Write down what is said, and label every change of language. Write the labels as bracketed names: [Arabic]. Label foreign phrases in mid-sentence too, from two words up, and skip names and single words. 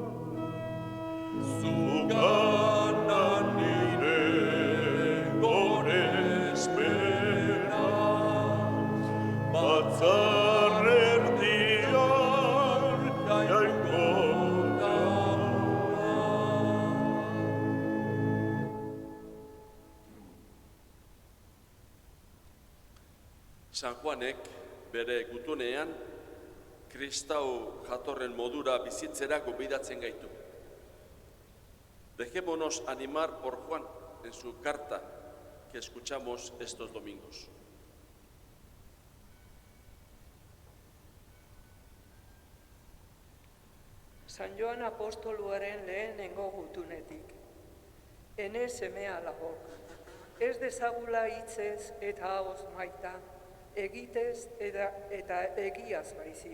[Basque] Zugana nire gorespena, batzar erdian jainko jauna. San Juanek bere gutunean kristau jatorren modura bizitzera gonbidatzen gaitu. [Spanish] Dejémonos animar por Juan en su carta que escuchamos estos domingos. [Basque] San Joan apostoluaren lehenengo gutunetik. Ene seme alabok, ez dezagula hitzez eta ahoz maita, egitez eta egiaz baizik.